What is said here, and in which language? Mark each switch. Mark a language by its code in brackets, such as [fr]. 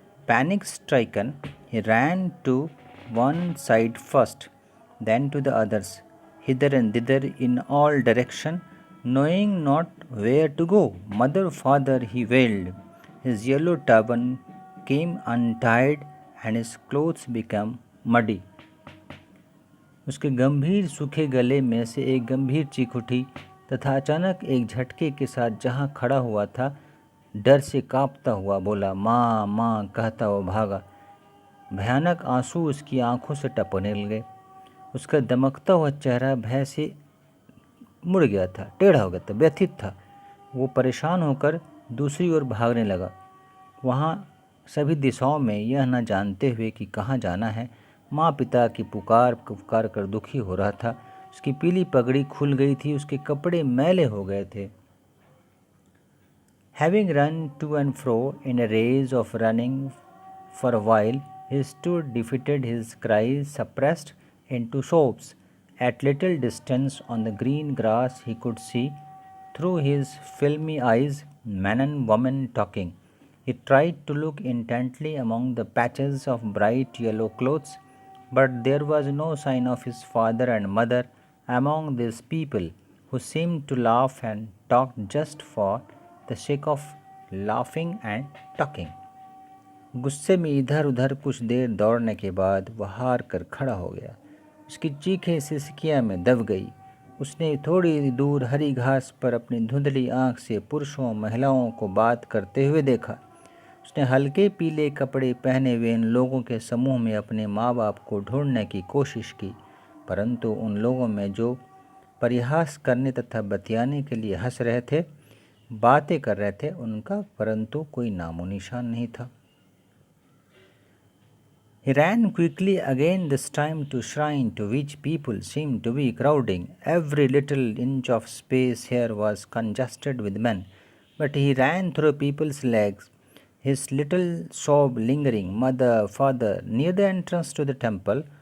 [en] Panic stricken, he ran to one side first, then to the others, hither and thither in all directions, knowing not where to go. Mother, father, he wailed. His yellow turban came untied and his clothes became muddy. [hi] उसके गंभीर सूखे गले में से एक गंभीर चीख उठी तथा अचानक एक झटके के साथ जहाँ खड़ा हुआ था, डर से कांपता हुआ बोला, माँ माँ कहता वो भागा। भयानक आंसू उसकी आंखों से टपकने लगे। उसका दमकता हुआ चेहरा भय से मुड़ गया था, टेढ़ा हो गया था, व्यथित था। वो परेशान होकर दूसरी ओर भागने लगा। वहाँ सभी दिशाओं में यह न जानते हुए कि कहाँ जाना है, माँ पिता की पुकार पुकार कर दुखी हो रहा था। उसकी पीली पगड़ी खुल गई थी, उसके कपड़े मैले हो गए थे। [en] Having run to and fro in a race of running for a while, he stood defeated, his cries suppressed into sobs. At little distance on the green grass he could see, through his filmy eyes, men and women talking. He tried to look intently among the patches of bright yellow clothes, but there was no sign of his father and mother among these people, who seemed to laugh and talk just for the sake of laughing and talking. [hi] गुस्से में इधर उधर कुछ देर दौड़ने के बाद वह हार कर खड़ा हो गया। उसकी चीखें सिसकियाँ में दब गई। उसने थोड़ी दूर हरी घास पर अपनी धुंधली आंख से पुरुषों महिलाओं को बात करते हुए देखा। उसने हल्के पीले कपड़े पहने हुए इन लोगों के समूह में अपने माँ बाप को ढूंढने की कोशिश की, परंतु उन लोगों में जो परिहास करने तथा बतियाने के लिए हंस रहे थे, बातें कर रहे थे, उनका परंतु कोई नामो निशान नहीं था। [en] He ran quickly again, this time to shrine to which people seemed to be crowding. Every little inch of space here was congested with men. But he ran through people's legs, his little sob lingering, "Mother, father," near the entrance to the temple.